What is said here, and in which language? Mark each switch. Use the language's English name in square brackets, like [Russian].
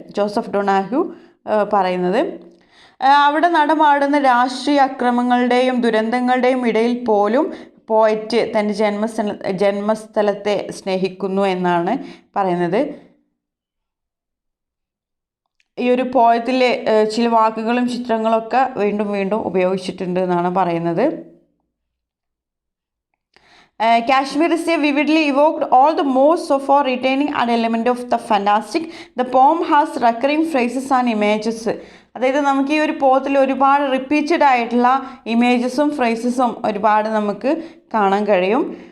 [Malayalam] Joseph Donahue പറയുന്നത് അവിടെ നടമാടുന്ന രാഷ്ട്രീയ അക്രമങ്ങളുടെയും ദുരന്തങ്ങളുടെയും ഇടയിൽ പോലും പോയറ്റ് തൻ്റെ ജന്മസ്ഥലത്തെ സ്നേഹിക്കുന്നു എന്നാണ് പറയുന്നത്. ഈ ഒരു പോയത്തിലെ ചില വാക്കുകളും ചിത്രങ്ങളൊക്കെ വീണ്ടും വീണ്ടും ഉപയോഗിച്ചിട്ടുണ്ട് എന്നാണ് പറയുന്നത്. [English] Kashmir is a vividly evoked all the more so for retaining an element of the fantastic. The poem has recurring phrases and images. [Malayalam] അതായത് നമുക്ക് ഈ ഒരു പോത്തിൽ ഒരുപാട് റിപ്പീറ്റഡ് ആയിട്ടുള്ള ഇമേജസും ഫ്രേസസും ഒരുപാട് നമുക്ക് കാണാൻ കഴിയും.